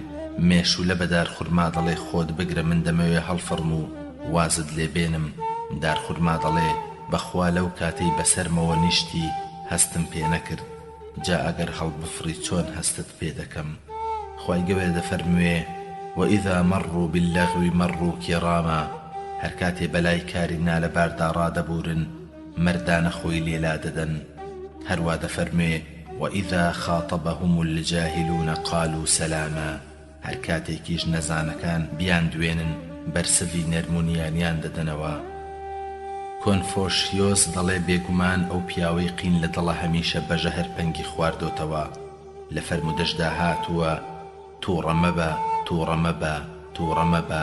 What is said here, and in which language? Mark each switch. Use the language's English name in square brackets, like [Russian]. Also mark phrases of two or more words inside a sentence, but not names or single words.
[Central Kurdish] مێشولە بەدار خورما دەڵێ خۆت بگرە من دەمەوێ هەڵفڕم و وازت لێبێنم. دار خورما دەڵێ بەخوا لەو کاتەی بەسەرمەوە نیشتی هەستم پێ نەکرد جا ئەگەر هەڵبفڕی چۆن هەستت پێ دەکەم. خوای گەورە دەفەرموێ [Arabic] وإذا مروا باللغو مروا كراما. [Central Kurdish] هەر کاتێ بەلای کاری نالەباردا ڕادەبورن مەردانە خۆی لێلا دەدەن. هەروە دەفەرموێ [Arabic] وإذا خاطبهم الجاهلون قالوا سلاما. [Central Kurdish] هەر کاتێکیش نەزانەکان بیان دوێنن بەرسەوی نەرمونیانیان دەدەنەوە. کۆنفۆشیۆس دەڵێ بێگومان ئەو پیاوەی قین لە دڵە هەمیشە بەژە هەرپەنگی خواردۆتەوە. لە فەرمودەشدا هاتووە تووڕە مەبە تووڕە مەبە تووڕە مەبە.